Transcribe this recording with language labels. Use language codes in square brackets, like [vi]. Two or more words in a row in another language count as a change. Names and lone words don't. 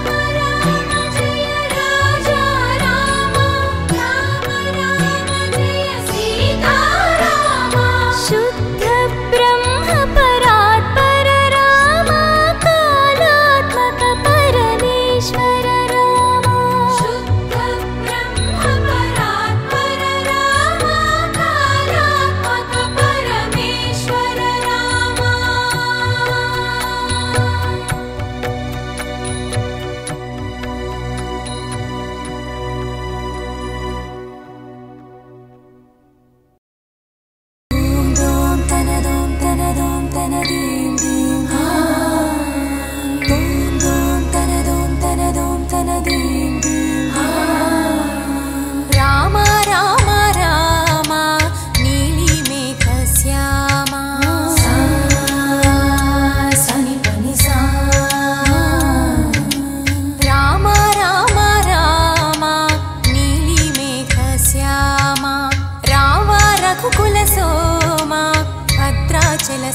[sa] राम जय राजा रामा राम राम जय सीता रामा शुद्ध ब्रह्म परात्पर रामा कालात्मक परमेश्वर रामा शुद्ध ब्रह्म परात्पर रामा कालात्मक परमेश्वर रामा Doom doom tana doom tana dim dim Doom doom tana dim dim [te] రామ రామ రామ నీలి మేఘ శ్యామ Sani Pani Sa రామ రామ రామ నీలి మేఘ శ్యామ రామ రఘుకుల సోమ భద్రాచల